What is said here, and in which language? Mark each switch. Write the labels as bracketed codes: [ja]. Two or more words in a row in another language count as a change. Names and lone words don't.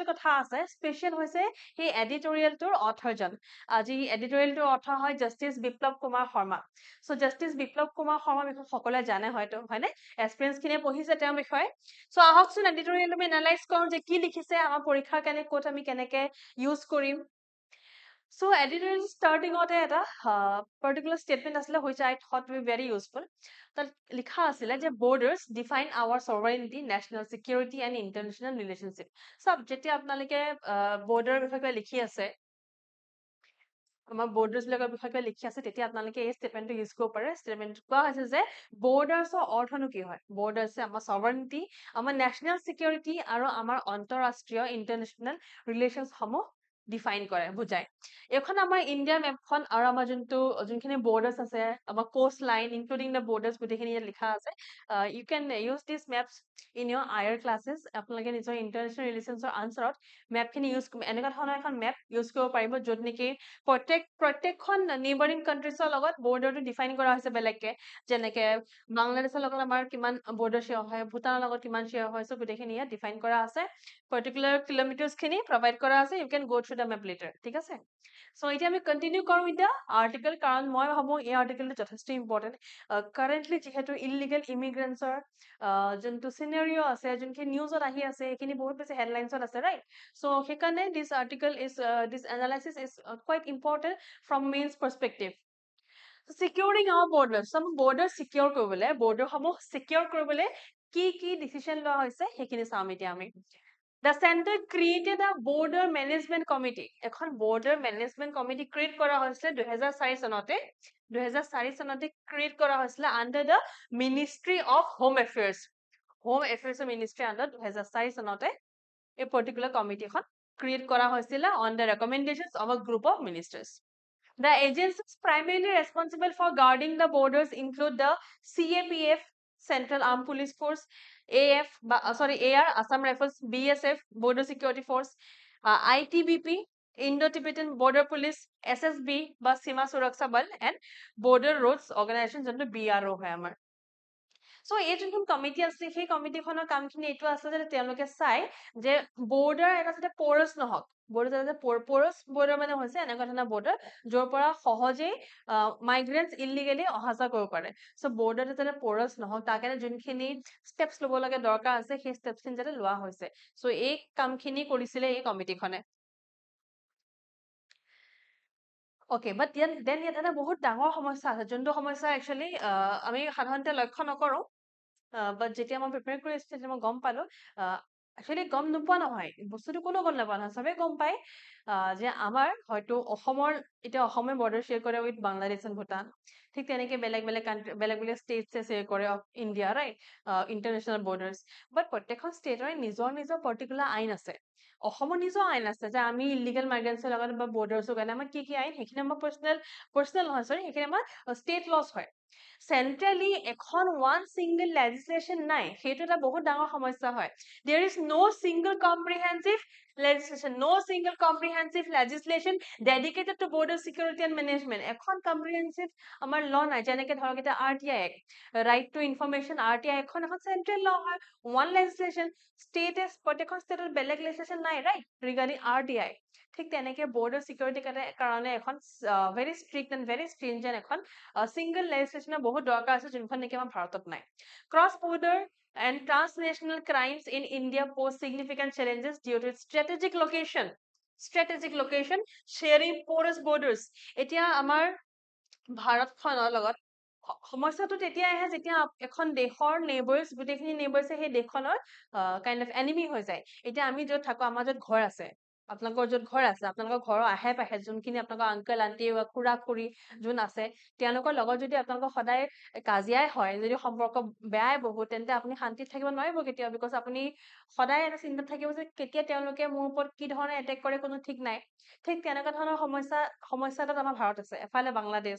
[as] কথা আছে স্পেশাল হৈছে সেই এডিটৰিয়েলটোৰ অথৰজন আজি এডিটৰিয়েলটোৰ অথৰ হয় জাষ্টিস বিপ্লৱ কুমাৰ শৰ্মা সো জাষ্টিস বিপ্লৱ কুমাৰ শৰ্মা বিষয়ে সকলোৱে জানে হয়তো হয়নে এক্সপেৰিয়েন্স খিনিয়ে পঢ়িছে তেওঁৰ বিষয়ে সো আহকচোন এডিটৰিয়েল আমি এনালাইজ কৰোঁ যে কি লিখিছে আমাৰ পৰীক্ষাৰ কাৰণে ক'ত আমি কেনেকে ইউজ কৰিম [en] So editorial starting out [as] এটা [en] particular statement [as] আসলে [en] which I thought to be very useful [as] তাত লিখা আছিলে যে [en] borders define our sovereignty national security and international relationship [as] সব যেতিয়া আপোনালোকে border বিষয়ে লিখি আছে আমাৰ borders বিলাকৰ বিষয়ে লিখি আছে তেতিয়া আপোনালোকে এই statementটো ইউজ কৰিব পাৰে statement কোৱা হৈছে যে borders অৰ্থনো কি হয় borders আমাৰ sovereignty আমাৰ [en] national security [as] আৰু আমাৰ অন্তৰাষ্ট্ৰীয় [en] international relations [as] সমূহ ডিফাইন কৰে বুজায় এখন আমাৰ ইন্ডিয়া মেপখন আৰু আমাৰ যোনখিনি বৰ্ডাৰ্স আছে আমাৰ [en] coast line including the borders [as] গোটেইখিনি ইয়াত লিখা আছে [en] you can use this maps in your ayar classes [as] আপোনালোকে নিজৰ [en] international relationsৰ [as] আনচাৰত মেপখিনি ইউজ এনেকুৱা ধৰণৰ এখন মেপ ইউজ কৰিব পাৰিব য'ত নেকি প্ৰত্যেকখন [en] neighbouring countriesৰ [as] লগত বৰ্ডাৰটো ডিফাইন কৰা হৈছে বেলেগকে যেনেকে বাংলাদেশৰ লগত আমাৰ কিমান [en] border share [as] হয় ভূটানৰ লগত কিমান শ্বেয়াৰ হয় চ' গোটেইখিনি ইয়াত ডিফাইন কৰা আছে [en] particular kilometers [as] খিনি [en] provide [as] কৰা আছে [en] you can go through the map later [as] ঠিক আছে [en] so [as] এতিয়া আমি [en] continue [as] কৰো এতিয়া [en] article কাৰণ [as] মই ভাবো এই articleটো যথেষ্ট [en] important currently যিহেতু illegal immigrants [as] যোনটো scenario আছে যোনখিনি newsত আহি আছে এইখিনি বহুত বেছি headlinesত আছে [en] right so সেইকাৰণে this article is this analysis is quite important from men's perspective securing our borders some border secure [as] কৰিবলৈ border সমূহ secure কৰিবলৈ কি decision লোৱা হৈছে সেইখিনি চাম এতিয়া আমি [en] The center created a border management committee. এখন border management committee create [as] কৰা হৈছিলে 2004 চনতে 2004 চনতে [en] create [as] কৰা হৈছিলে [en] under the Ministry of Home Affairs. Home Affairs Ministry under [as] 2004 চনতে এই [en] particular committee খন create [as] কৰা হৈছিলে [en] on the recommendations of a group of ministers. The agencies primarily responsible for guarding the borders include the CAPF, Central Armed Police Force, AR, Assam Rifles, BSF, Border Security Force, ITBP, Indo-Tibetan Border Police, SSB, বা Sima Suraksha Bal, and Border Roads Organization, [as] যোনটো BRO হয় আমাৰ সো এই যোনখন কমিটি আছে সেই কমিটিখনৰ কামখিনি এইটো আছে যে তেওঁলোকে চাই যে বৰ্ডাৰ এটা যাতে পৰছ নহওক বৰ্ডাৰ যাতে পৰছ বৰ্ডাৰ মানে হৈছে এনেকুৱা ধৰণৰ বৰ্ডাৰ য'ৰ পৰা সহজেই [en] migrants illegally [as] অহা যোৱা কৰিব পাৰে সো বৰ্ডাৰটো যাতে পৰছ নহওক তাৰ কাৰণে যোনখিনি ষ্টেপছ ল'ব লাগে দৰকাৰ আছে সেই ষ্টেপছখিনি যাতে লোৱা হৈছে সো এই কামখিনি কৰিছিলে এই কমিটিখনে [en] Okay, but then [as] ইয়াত এটা বহুত ডাঙৰ সমস্যা আছে যোনটো সমস্যা একচুৱেলি আমি সাধাৰণতে লক্ষ্য নকৰো বাট যেতিয়া মই প্ৰিপেয়াৰ কৰি আছিলো তেতিয়া মই গম পালো একচুৱেলি গম নোপোৱা নহয় বস্তুটো কোনো গম নাপোৱা নহয় চবেই গম পায় যে আমাৰ হয়তো অসমৰ এতিয়া অসমে বৰ্ডাৰ শ্বেয়াৰ কৰে উইথ বাংলাদেশ এণ্ড ভূটান ঠিক তেনেকে বেলেগ বেলেগ ষ্টেটছে শ্বেয়াৰ কৰে [en] of India right international borders but [as] প্ৰত্যেকখন ষ্টেটৰে নিজৰ পাৰ্টিকুলাৰ আইন আছে অসমৰ নিজৰ আইন আছে যে আমি [en] illegal migrantsৰ [as] লগত বা বৰ্ডাৰ্ছৰ কাৰণে আমাৰ কি আইন সেইখিনি আমাৰ পাৰ্চনেল নহয় চৰি সেইখিনি আমাৰ [en] state laws [as] হয় চেন্ট্ৰেলি এখন [en] one single legislation [as] নাই সেইটো এটা বহুত ডাঙৰ সমস্যা হয় [en] there is no single comprehensive legislation dedicated to border security and management এখন comprehensive আমাৰ law [as] নাই যেনেকে ধৰক এটা [en] RTI Act right to information RTI এখন চেন্ট্ৰেল law হয় one legislation state [as] প্ৰত্যেকখন ষ্টেটত বেলেগ [en] legislation নাই right regarding RTI [as] ঠিক তেনেকে [en] border security কাৰণে এখন very strict and very stringent এখন single legislation [as] বহুত দৰকাৰ আছে যোনখন নেকি আমাৰ ভাৰতত নাই [en] cross border and transnational crimes in India pose significant challenges due to its strategic location sharing porous borders [as] এতিয়া আমাৰ ভাৰতখনৰ লগত সমস্যাটো তেতিয়া আহে যেতিয়া এখন দেশৰ নেইবাৰ্ছ গোটেইখিনি নেইবাৰ্ছে সেই দেশখনৰ [en] kind of enemy [as] হৈ যায় এতিয়া আমি য'ত থাকো আমাৰ য'ত ঘৰ আছে আপোনালোকৰ য'ত ঘৰ আছে আপোনালোকৰ ঘৰৰ আহে পাশে যোনখিনি আপোনালোকৰ [en] uncle aunty [as] বা খুৰা খুৰী যোন আছে তেওঁলোকৰ লগত যদি আপোনালোকৰ সদায় কাজিয়াই হয় যদি সম্পৰ্ক বেয়াই বহুত তেন্তে আপুনি শান্তিত থাকিব নোৱাৰিব কেতিয়াও বিকজ আপুনি সদায় এটা চিন্তাত থাকিব যে কেতিয়া তেওঁলোকে মোৰ ওপৰত কি ধৰণে এটেক কৰে কোনো ঠিক নাই ঠিক তেনেকুৱা ধৰণৰ সমস্যা এটাত আমাৰ ভাৰত আছে এফালে বাংলাদেশ